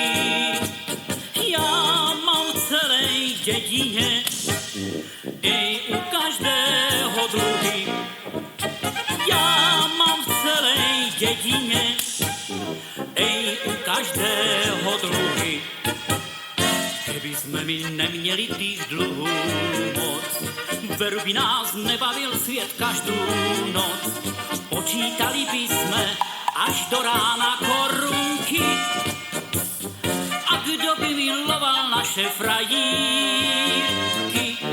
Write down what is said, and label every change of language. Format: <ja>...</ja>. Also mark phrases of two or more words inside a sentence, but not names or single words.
<sk>Ja mám v celej dedine, u každého dluhy. Ja mám v celej dedine, u každého dluhy. Keby sme my neměli tých dluhů moc, veru by nás nebavil svět každou noc. Počítali by sme až do rána korunky.</sk> <cs>A kdo by miloval naše frajírky?</cs>